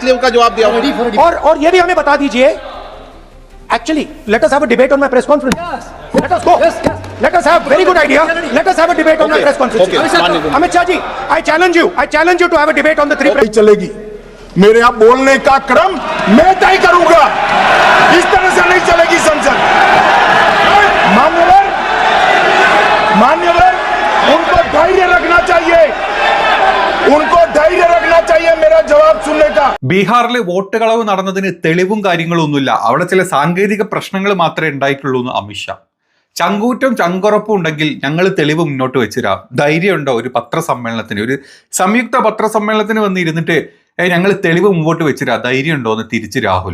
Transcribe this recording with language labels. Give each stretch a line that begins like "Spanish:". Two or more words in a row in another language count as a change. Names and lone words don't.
Hindi: इसलिए उनका जवाब दिया। और ये भी हमें बता दीजिए,
English: actually let us have a debate on my press conference. Let us go. Let us have very good idea. Let us have a debate on my press conference. Amit Shah ji, I challenge you to have a debate on the three press.
Hindi: चलेगी मेरे यहाँ बोलने का क्रम मैं तय करूंगा, इस तरह से नहीं चलेगी संसद। मान्यवर उनको धैर्य रखना चाहिए, उनको धैर्य रखना चाहिए मेरा जवाब सुनने का।
Malayalam: ബീഹാറിൽ വോട്ട് കളവ് നടന്നതിന് തെളിവും കാര്യങ്ങളും ഒന്നുമില്ല, അവിടെ ചില സാങ്കേതിക പ്രശ്നങ്ങൾ മാത്രമേ ഉണ്ടായിട്ടുള്ളൂ എന്ന് അമിത്ഷാ. ചങ്കൂറ്റം ചങ്കുറപ്പും ഉണ്ടെങ്കിൽ ഞങ്ങൾ തെളിവ് മുന്നോട്ട് വെച്ചുതരാം. ധൈര്യമുണ്ടോ ഒരു പത്രസമ്മേളനത്തിന്, ഒരു സംയുക്ത പത്രസമ്മേളനത്തിന് വന്നിരുന്നിട്ട് ഞങ്ങൾ തെളിവ് മുമ്പോട്ട് വെച്ചുതരാം, ധൈര്യമുണ്ടോ എന്ന് തിരിച്ച് രാഹുലും.